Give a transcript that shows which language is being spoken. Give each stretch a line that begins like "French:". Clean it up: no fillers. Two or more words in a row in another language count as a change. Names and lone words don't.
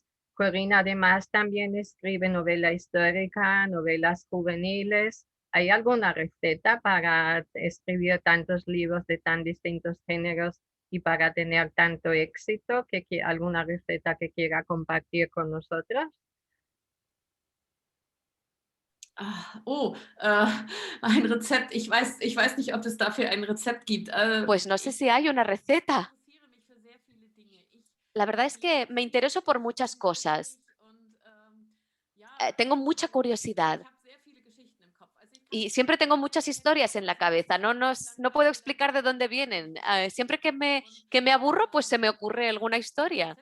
Spanish: Corina además también escribe novela histórica, novelas juveniles. ¿Hay alguna receta para escribir tantos libros de tan distintos géneros y para tener tanto éxito? ¿Alguna receta que quiera compartir con nosotros?
German: Ein Rezept. Ich weiß nicht, ob es dafür ein Rezept gibt.
Spanish: Pues no sé si hay una receta. La verdad es que me intereso por muchas cosas. Tengo mucha curiosidad y siempre tengo muchas historias en la cabeza. No puedo explicar de dónde vienen. Siempre que me aburro, pues se me ocurre alguna historia.